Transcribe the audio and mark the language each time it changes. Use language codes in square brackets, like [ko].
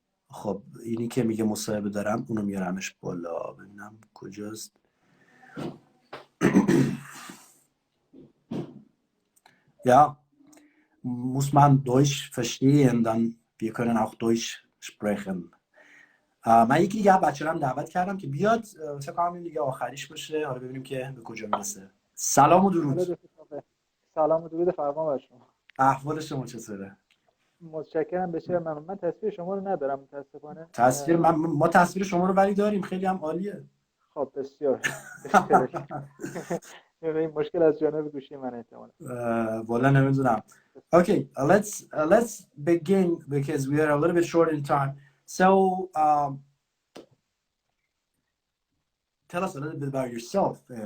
[fa] خب اینی که میگه مصاحبه دارم اونو میارمش بالا، ببینم کجاست. [de] Ja, muss man Deutsch verstehen, dann wir können auch Deutsch sprechen. [fa] من یکی دیگه بچه هم دعوت کردم که بیاد، فکر کنم این دیگه آخریش باشه. حالا ببینیم که به کجا میرسه. سلام و درود. سلام و درود فرما بر شما. احوال شما چطوره؟ متشکرم، بسیار ممنون. من تصویر شما رو ندارم متاسفانه. ما تصویر شما رو ولی داریم، خیلی هم عالیه. خب بسیار این مشکل از جانب گوشی من احتمالاً. والا نمیدونم. [en] Okay, let's begin because we are a little bit short in time. So tell us a little bit about yourself.